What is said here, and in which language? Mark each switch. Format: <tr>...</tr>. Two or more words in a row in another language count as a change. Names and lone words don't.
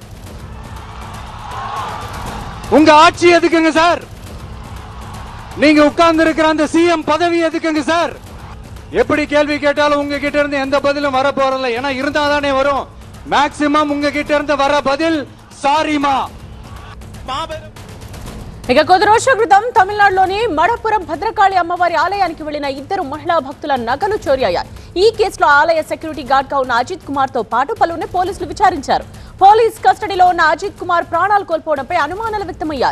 <ta>உங்க ஆட்சி எதுக்குங்க சார்? நீங்க உட்கார்ந்து இருக்கிற அந்த சிஎம் பதவி எதுக்குங்க சார்? எப்படி கேள்வி கேட்டாலும் உங்க கிட்ட இருந்து எந்த பதிலும் வர போறதில்ல. ஏன்னா இருந்தா தானே வரும். மேக்சிமம் உங்க கிட்ட இருந்து வர பதில் సారీమా.</ta> <te>ఇక కొద్ది రోజుల క్రితం తమిళనాడులోని మడపురం భద్రకాళి అమ్మవారి ఆలయానికి వెళ్లిన 2 మహిళా భక్తుల నగలు చోరీ అయ్యాయి. ఈ కేసులో ఆలయ సెక్యూరిటీ గార్డ్ గా ఉన్న అజిత్ కుమార్ తో పాటు పలువురిని పోలీసులు విచారించారు. పోలీస్ కస్టడీలో ఉన్న అజిత్ కుమార్ ప్రాణాలు కోల్పోవడంపై అనుమానాలు వ్యక్తమయ్యాయి.</te>